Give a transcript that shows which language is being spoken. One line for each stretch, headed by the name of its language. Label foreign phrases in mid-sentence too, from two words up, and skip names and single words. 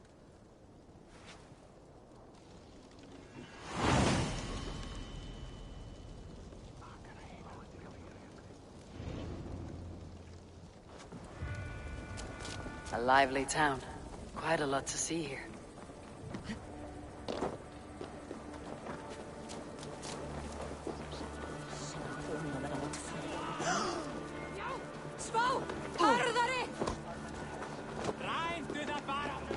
English: A lively town. Quite a lot to see here.
Swedish: Spå! Hardare! Rein du där bara!